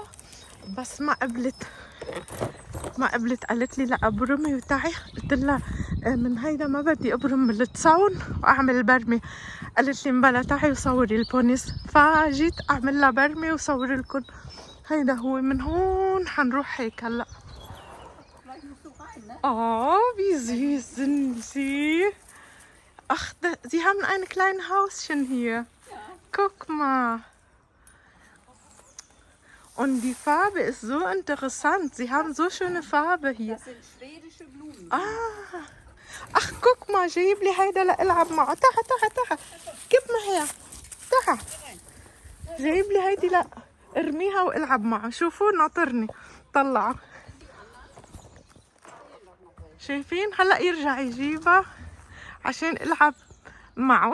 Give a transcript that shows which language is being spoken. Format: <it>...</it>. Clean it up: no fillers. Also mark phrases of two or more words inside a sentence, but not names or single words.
<ar>بس ما قبلت قالت لي لا ابرمي وتعي. قلت لها من هيدا ما بدي ابرم من التصاون واعمل برمي. قالت لي مبلا تعي وصوري البونيس. فجيت اعمل لها برمي وصور لكم. هيدا هو من هون حنروح هيك هلا.</ar> <de>wie süß sind sie. Ach, sie haben ein kleines Hauschen hier. Ja. Guck mal. Und die Farbe ist so interessant. Sie haben so schöne Farbe hier. Das sind schwedische Blumen. Ah. Ach, guck mal,</de> <ar>جايب لي هيدا لألعب معه. تعا. جيب ما هي. تعا. جايب لي هيدي لا. ارميها والعب معه. شوفوا ناطرني. طلعه. شايفين؟ هلا يرجع يجيبها عشان العب معه.</ar>